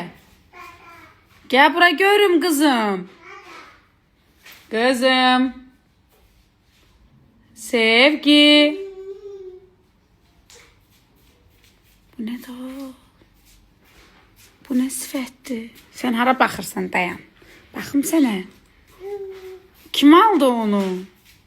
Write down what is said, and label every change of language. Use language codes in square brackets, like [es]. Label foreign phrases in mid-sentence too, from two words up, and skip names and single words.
[tr] Gel bura görüm kızım. Kızım. Sevgi. Bu ne de o? [az] Bu ne sifətdir? Sen hara baxırsan dayan. Baxım sənə. Kim aldı onu?